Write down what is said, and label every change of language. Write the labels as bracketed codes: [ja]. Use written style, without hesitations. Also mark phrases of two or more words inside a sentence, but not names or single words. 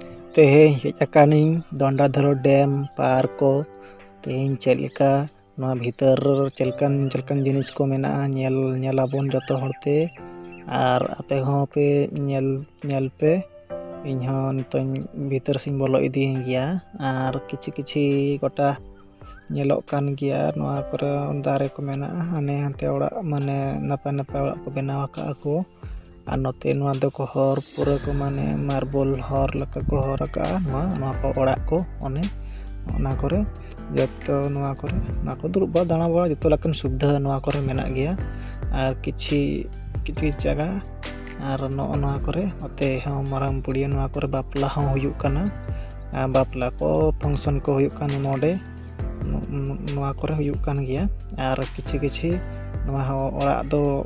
[sat] Teheny hej akaniñ Dondadhoro Dam पार्क को teheny चेद लेका नोआ भीतर चेलकन जिनिस को मेनाआ ñelabon joto horte आर आपे हों पे ñel पे ᱤᱧ ᱦᱚᱸ ᱱᱤᱛᱚᱜ ᱵᱷᱤᱛᱟᱹᱨ ᱥᱮᱧ ᱵᱚᱞᱚ ᱤᱫᱤᱭᱮᱱ ᱜᱮᱭᱟ ᱟᱨ ᱠᱤᱪᱷᱤ ᱜᱚᱴᱟ ᱧᱮᱞᱚᱜ ᱠᱟᱱ ᱜᱮᱭᱟ ᱱᱚᱣᱟ ᱠᱚᱨᱮ ᱫᱟᱨᱮ ᱠᱚ ᱢᱮᱱᱟᱜᱼᱟ ᱦᱟᱱᱮ ᱦᱟᱱᱛᱮ ᱚᱲᱟᱜ ᱢᱟᱱᱮ ᱱᱟᱯᱟᱭ ᱚᱲᱟᱜ ᱠᱚ ᱵᱮᱱᱟᱣ ᱟᱠᱟᱜᱼᱟ ᱠᱚ ᱟᱨ ᱱᱚᱛᱮ ᱱᱚᱣᱟ ᱫᱚᱠᱚ ᱦᱚᱨ ᱯᱩᱨᱟᱹ ᱠᱚ ᱢᱟᱱᱮ ᱢᱟᱨᱵᱚᱞ ᱦᱚᱨ ᱞᱮᱠᱟ ᱠᱚ ᱦᱚᱨ ᱟᱠᱟᱜᱼᱟ ᱱᱚᱣᱟ ᱠᱚ ᱚᱲᱟᱜ ᱠᱚ ᱚᱱᱟ ᱠᱚᱨᱮ ᱡᱚᱛᱚ ᱱᱚᱣᱟ ᱠᱚᱨᱮ ᱚᱱᱟ ᱠᱚ ᱫᱩᱲᱩᱵ ᱵᱟᱲᱟ ᱫᱟᱬᱟ ᱵᱟᱲᱟ ᱡᱚᱛᱚ ᱞᱮᱠᱟᱱ ᱥᱩᱵᱤᱫᱷᱟ ᱱᱚᱣᱟ ᱠᱚᱨᱮ ᱢᱮᱱᱟᱜ ᱜᱮᱭᱟ ᱟᱨ ᱠᱤᱪᱷᱤ ᱡᱟᱭᱜᱟ ᱟᱨ ᱱᱚᱣᱟ ᱠᱚᱨᱮ ᱱᱚᱛᱮ ᱦᱚᱸ ᱢᱟᱨᱟᱝ ᱯᱩᱲᱤᱭᱟᱹ ᱱᱚᱣᱟ ᱠᱚᱨᱮ ᱵᱟᱯᱞᱟ ᱦᱚᱸ ᱦᱩᱭᱩᱜ ᱠᱟᱱᱟ ᱵᱟᱯᱞᱟ ko ᱯᱷᱟᱝᱥᱚᱱ ko ᱦᱩᱭᱩᱜ ᱠᱟᱱᱟ ᱱᱚᱰᱮ ᱱᱚᱣᱟ ᱠᱚᱨᱮ ᱦᱩᱭᱩᱜ ᱠᱟᱱ ᱜᱮᱭᱟ ᱟᱨ ᱠᱤᱪᱷᱤ ᱱᱚᱣᱟ ᱦᱚᱸ ᱚᱲᱟᱜ ᱫᱚ